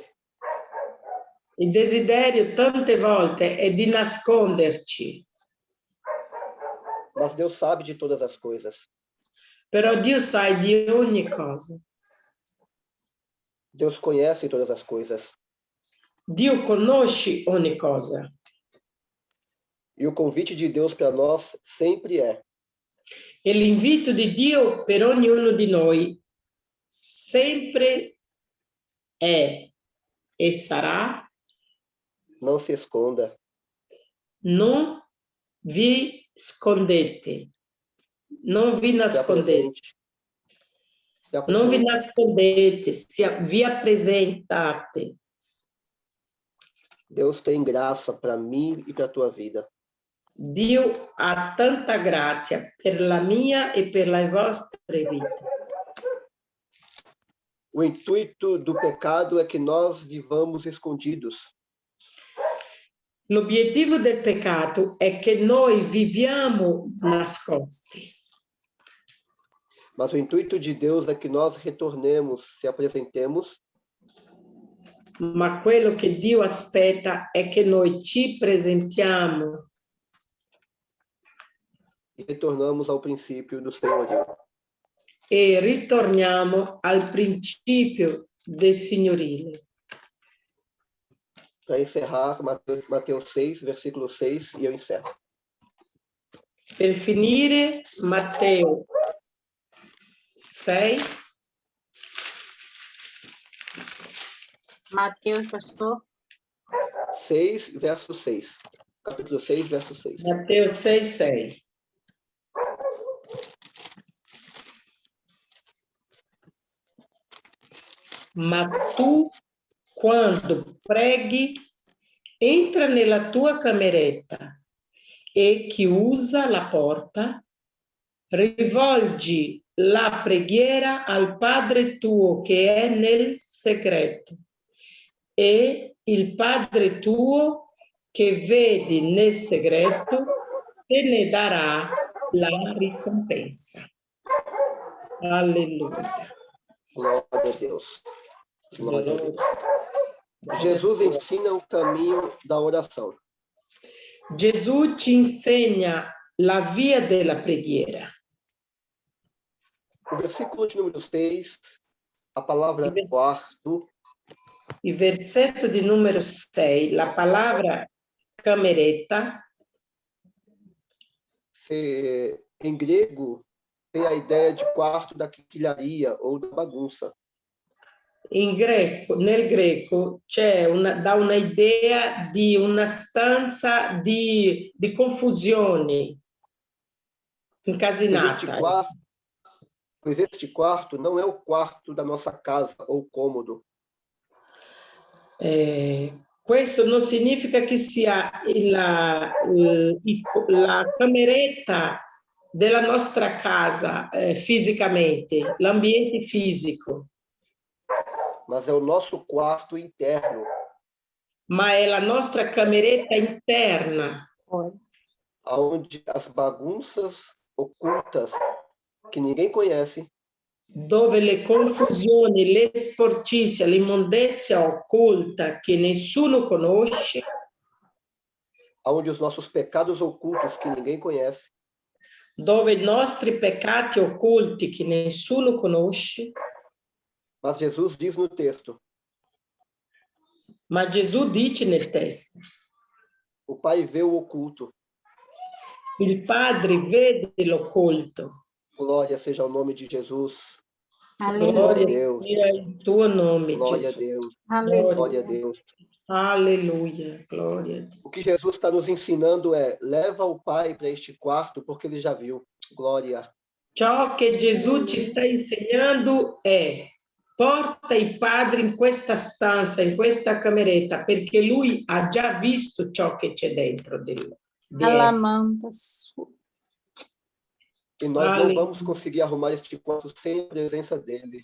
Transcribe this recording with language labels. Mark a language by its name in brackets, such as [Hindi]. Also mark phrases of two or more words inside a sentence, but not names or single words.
[Italian] il desiderio tante volte è di nasconderci. [Portuguese] Mas Deus sabe de todas as coisas. [Italian] Però Dio sa di ogni cosa. [Portuguese] Deus conhece todas as coisas. [Italian] Dio conosce ogni cosa. [Portuguese] E o convite de Deus para nós sempre é: [Italian] E l'invito di Dio per ognuno di noi sempre è e sarà: [Portuguese] não se esconda. [Italian] non vi scondete. Non vi nascondete. Non vi nascondete, vi appresentate. [Portuguese] Deus tem graça para mim e para a tua vida. [Italian] Dio ha tanta grazia per la mia e per le vostre vite. [Portuguese] O intuito do pecado é que nós vivamos escondidos. [Italian] L'obiettivo del peccato è che noi viviamo nascosti. [Portuguese] Mas o intuito de Deus é que nós retornemos, se apresentemos. [Italian] Ma quello che Dio aspetta è che noi ci presentiamo [Portuguese] E retornamos ao princípio do senhorio. [Italian] e ritorniamo al principio del signorile. [Portuguese] Para encerrar, Mateus 6, versículo 6, e eu encerro. [Italian] Per finire, Matteo 6. [Portuguese] Mateus, pastor. 6, verso 6. Capítulo 6, verso 6. [Italian] Matteo 6, 6. Ma tu, quando preghi, entra nella tua cameretta e chiusa la porta, rivolgi la preghiera al Padre tuo che è nel segreto, e il Padre tuo che vedi nel segreto te ne darà la ricompensa. Alleluia. [Portuguese] Glória a Deus. Glória a Deus. Jesus ensina o caminho da oração. [Italian] Gesù ci insegna la via della preghiera. [Portuguese] O versículo de número 6, a palavra quarto. [Italian] Il versetto di numero 6, la palavra cameretta. [Portuguese] Em grego, tem a ideia de quarto da quinquilharia ou da bagunça. [Italian] Nel greco dà un'idea di una stanza di confusione, incasinata. [Portuguese] Pois este quarto não é o quarto da nossa casa ou cômodo. [Italian] Questo non significa che sia la cameretta della nostra casa fisicamente, l'ambiente fisico, [Portuguese] mas é o nosso quarto interno, [Italian] ma è la nostra cameretta interna, [Portuguese] onde as bagunças ocultas que ninguém conhece [Italian] dove le confusioni, le sporcizie, l'immondezia occulta che nessuno conosce, [Portuguese] onde os nossos pecados ocultos que ninguém conhece [Italian] dove i nostri peccati occulti che nessuno conosce, [Portuguese] mas Jesus diz no texto, [Italian] ma Gesù dice nel testo, [Portuguese] o Pai vê o oculto. [Italian] il Padre vede l'occulto. [Portuguese] Glória seja o nome de Jesus. Glória a Deus. [Italian] sia il tuo nome, [Portuguese] Glória a [Italian] Gesù. [Portuguese] Deus. Aleluia. Glória a Deus. Aleluia, glória a Deus. O que Jesus está nos ensinando é: leva o Pai para este quarto, porque ele já viu. Glória. [Italian] Ciò che Gesù ci sta insegnando è: porta il Padre in questa stanza, in questa cameretta, perché lui ha già visto ciò che c'è dentro di essa. [Portuguese] E nós não vamos conseguir arrumar este quarto sem a presença dele.